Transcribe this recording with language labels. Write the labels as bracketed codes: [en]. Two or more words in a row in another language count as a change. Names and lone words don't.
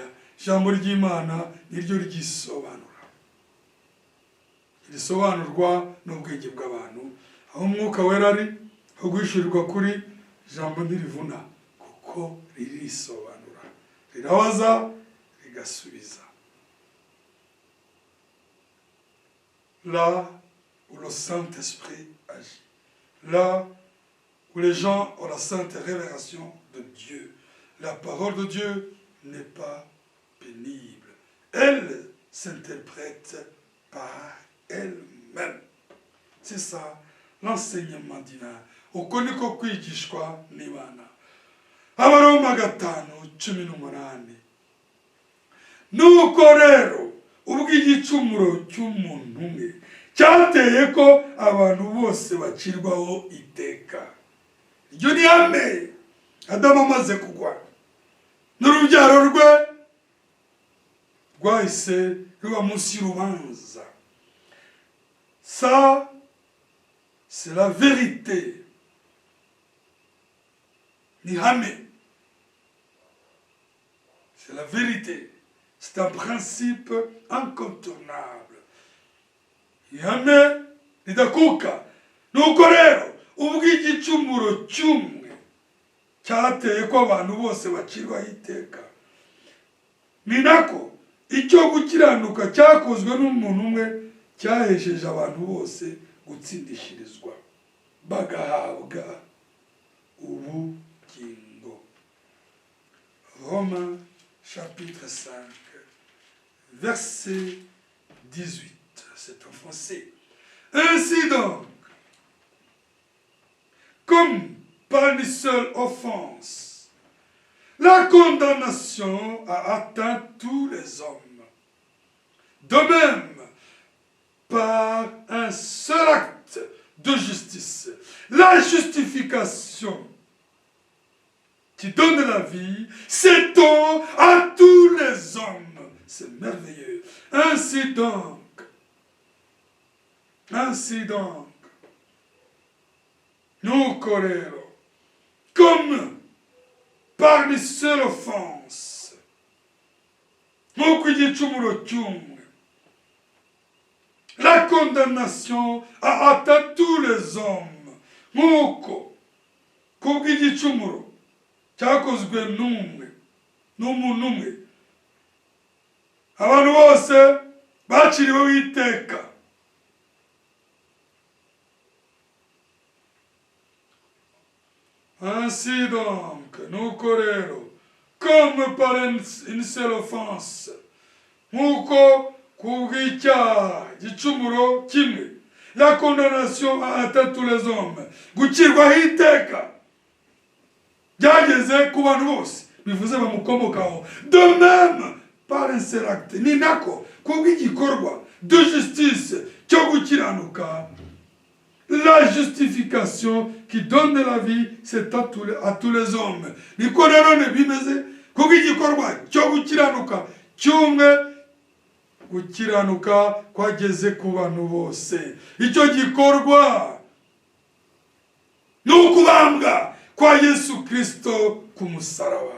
[rw] Ijambo ry'Imana niryo ryisobanura, risobanurwa n'ubwenge bw'abantu. Aho umwuka wera ari, aho guhishurirwa kuri, ijambo ntirivuna kuko ririsobanura, rirabaza rigasubiza. [fr] Là où le Saint-Esprit agit, là où les gens ont la sainte révélation de Dieu, la parole de Dieu n'est pas pénible. Elle s'interprète par elle-même. C'est ça l'enseignement divin. [rw] Uko niko kwigishwa n'Imana. Abaroma 5:18. Nuko rero ubwo igicumuro cy'umuntu umwe cyateye ko abantu bose bacirwaho iteka. Iryo ni ihame Adamu amaze kugwa, n'urubyaro rwe rwahise ruba munsi y'urubanza. [fr] Ça, c'est la vérité. [rw] Ni ihame. [fr] C'est la vérité. C'est un principe incontournable. [rw] Ihame ridakuka. Nuko rero ubwo igicumuro cy'umwe cyateye ko abantu bose bacirwaho iteka, ni nako icyo gukiranuka cyakozwe n'umuntu umwe cyahesheje abantu bose gutsindishirizwa bagahabwa ubugingo. [fr] Romains chapitre 5 verset 18. C'est en français. Ainsi donc, comme par une seule offense, la condamnation a atteint tous les hommes. De même, par un seul acte de justice, la justification qui donne la vie s'étend à tous les hommes. C'est merveilleux. Ainsi donc, [rw] nuko rero, [fr] comme par une seule offense, [rw] nk'uko igicumuro cy'umwe, [fr] la condamnation a atteint tous les hommes, [rw] nk'uko kubw'igicumuro cyakozwe n'umuntu umwe abantu bose baciriweho iteka. [fr] Ainsi donc, [rw] nuko rero, [fr] comme par une seule offense, [rw] nk'uko kubw'icyaha gicumuro kimwe, [fr] la condamnation a atteint tous les hommes, [rw] gucirwaho iteka byageze ku bantu bose, bivuze bamukomokaho. [fr] De même, par un seul acte, [rw] ni nako kubw'igikorwa [fr] de justice [rw] cyo gukiranuka, [fr] la justification qui donne de la vie, c'est à tous les hommes. [rw] Niko rero bimeze kubw'igikorwa cyo gukiranuka cy'umwe, gukiranuka kwageze ku bantu bose. Icyo gikorwa ni ukubambwa kwa Yesu Kristo ku musaraba.